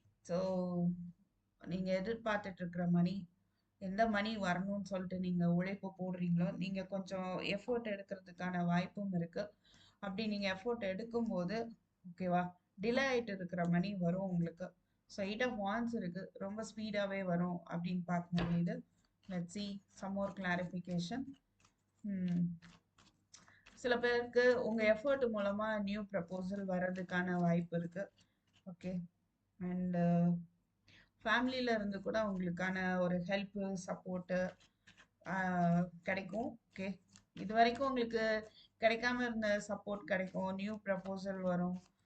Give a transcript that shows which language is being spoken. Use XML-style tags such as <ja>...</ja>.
<ta>So நீங்கள் எதிர்பார்த்துட்டு இருக்கிற மணி, எந்த மணி வரணும்னு சொல்லிட்டு நீங்கள் உழைப்பு போடுறீங்களோ, நீங்கள் கொஞ்சம் எஃபோர்ட் எடுக்கிறதுக்கான வாய்ப்பும் இருக்குது. அப்படி நீங்கள் எஃபோர்ட் எடுக்கும்போது ஓகேவா, டிலே ஆகிட்டு இருக்கிற மணி வரும் உங்களுக்கு. ஸோ 8 ஆஃப் வான்ஸ் இருக்குது, ரொம்ப ஸ்பீடாகவே வரும் அப்படின்னு பார்க்க முடியுது.</ta> <en>Let's see some more clarification.</en> <ta>சில பேருக்கு உங்கள் எஃபர்ட் மூலமாக நியூ ப்ரப்போசல் வர்றதுக்கான வாய்ப்பு இருக்குது. ஓகே. அண்டு ஃபேமிலியில இருந்து கூட உங்களுக்கான ஒரு ஹெல்ப்பு, சப்போர்ட்டு கிடைக்கும். ஓகே. இது வரைக்கும் உங்களுக்கு கிடைக்காம இருந்த சப்போர்ட் கிடைக்கும், நியூ ப்ரப்போசல் வரும்.</ta>